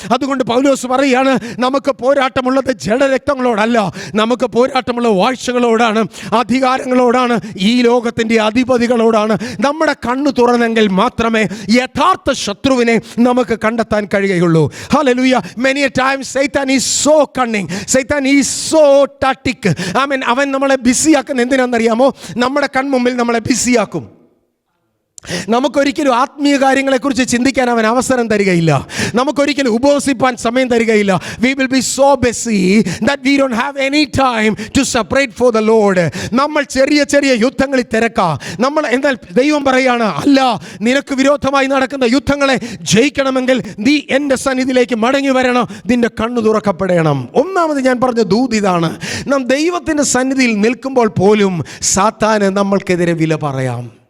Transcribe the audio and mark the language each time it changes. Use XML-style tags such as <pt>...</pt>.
<ml>അതുകൊണ്ട് പൗലോസ് പറയാണ്, നമുക്ക് പോരാട്ടമുള്ളത് ജഡരക്തങ്ങളോടല്ല, നമുക്ക് പോരാട്ടമുള്ള വാഴ്ചകളോടാണ്, അധികാരങ്ങളോടാണ്, ഈ ലോകത്തിന്റെ അധിപതികളോടാണ്. നമ്മുടെ കണ്ണു തുറന്നെങ്കിൽ മാത്രമേ യഥാർത്ഥ ശത്രുവിനെ നമുക്ക് കണ്ടെത്താൻ കഴിയുകയുള്ളൂ. Hallelujah.</ml> <en>Many a times Satan is so cunning, Satan is so tactic.</en> <ml>അവൻ നമ്മളെ ബിസിയാക്കുന്ന എന്തിനാണെന്നറിയാമോ? നമ്മുടെ കൺമുമ്പിൽ നമ്മളെ ബിസിയാക്കും. നമുക്കൊരിക്കലും ആത്മീയ കാര്യങ്ങളെക്കുറിച്ച് ചിന്തിക്കാൻ അവൻ അവസരം തരികയില്ല. നമുക്കൊരിക്കലും ഉപവസിപ്പാൻ സമയം തരികയില്ല.</ml> <en>We will be so busy that we don't have any time to separate for the Lord.</en> <ml>നമ്മൾ ചെറിയ ചെറിയ യുദ്ധങ്ങളിൽ തിരക്കാ. നമ്മൾ എന്നാൽ ദൈവം പറയാണ്, അല്ല, നിനക്ക് വിരോധമായി നടക്കുന്ന യുദ്ധങ്ങളെ ജയിക്കണമെങ്കിൽ നീ എൻ്റെ സന്നിധിയിലേക്ക് മടങ്ങി വരണം, നിന്റെ കണ്ണു തുറക്കപ്പെടണം. ഒന്നാമത് ഞാൻ പറഞ്ഞ ദൂത് ഇതാണ്. നാം ദൈവത്തിൻ്റെ സന്നിധിയിൽ നിൽക്കുമ്പോൾ പോലും സാത്താന് നമ്മൾക്കെതിരെ വില പറയാം.</ml>